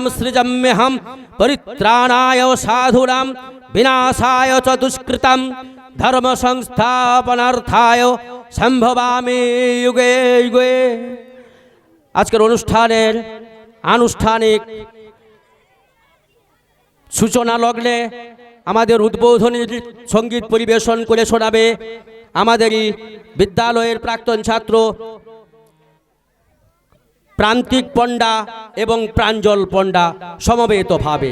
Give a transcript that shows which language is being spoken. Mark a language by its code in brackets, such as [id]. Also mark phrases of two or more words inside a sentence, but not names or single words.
[sa] सृजाम्यहं परित्राणाय साधूनां विनाशाय च दुष्कृतं धर्म संस्थापनार्थाय सम्भवामि युगे युगे। [bn] আজকের অনুষ্ঠানের আনুষ্ঠানিক সূচনা লগ্নে আমাদের উদ্বোধনী সঙ্গীত পরিবেশন করে শোনাবে আমাদেরই বিদ্যালয়ের প্রাক্তন ছাত্র প্রান্তিক পণ্ডা এবং প্রাঞ্জল পণ্ডা সমবেতভাবে